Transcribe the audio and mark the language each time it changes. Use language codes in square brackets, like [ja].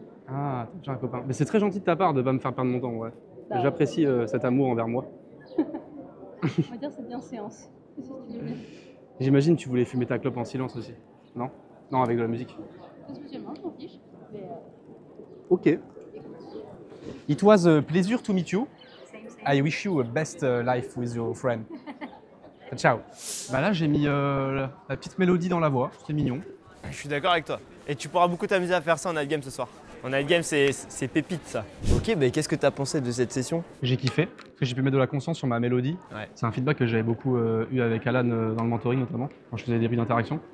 [fr] Ah, t'as déjà un copain. Mais c'est très gentil de ta part de pas me faire perdre mon temps, ouais. Bah, J'apprécie cet amour envers moi. On va dire c'est bien séance. Si tu veux bien. J'imagine que tu voulais fumer ta clope en silence aussi. Non? Non, avec de la musique. Pas spécialement, je m'en fiche. Mais Ok. [en] It was a pleasure to meet you. I wish you a best life with your friend. [fr] Ciao. Bah là, j'ai mis la petite mélodie dans la voix. C'est mignon. Je suis d'accord avec toi. Et tu pourras beaucoup t'amuser à faire ça en night game ce soir. En night game, c'est pépite ça. Ok, bah qu'est-ce que tu as pensé de cette session? J'ai kiffé, parce que j'ai pu mettre de la conscience sur ma mélodie. Ouais. C'est un feedback que j'avais beaucoup eu avec Alan dans le mentoring notamment, quand je faisais des prises d'interaction.